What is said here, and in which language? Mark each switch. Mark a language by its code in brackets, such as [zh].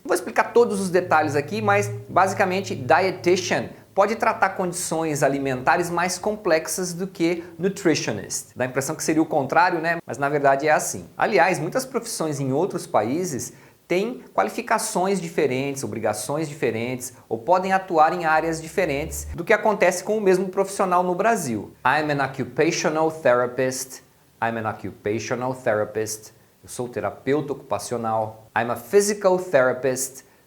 [pt] Não vou explicar todos os detalhes aqui, mas basicamente dietitian pode tratar condições alimentares mais complexas do que nutritionist. Dá a impressão que seria o contrário, né? Mas na verdade é assim. Aliás, muitas profissões em outros países têm qualificações diferentes, obrigações diferentes, ou podem atuar em áreas diferentes do que acontece com o mesmo profissional no Brasil. [en] I'm an occupational therapist. [pt] Eu sou terapeuta ocupacional. [en] I'm a physical therapist.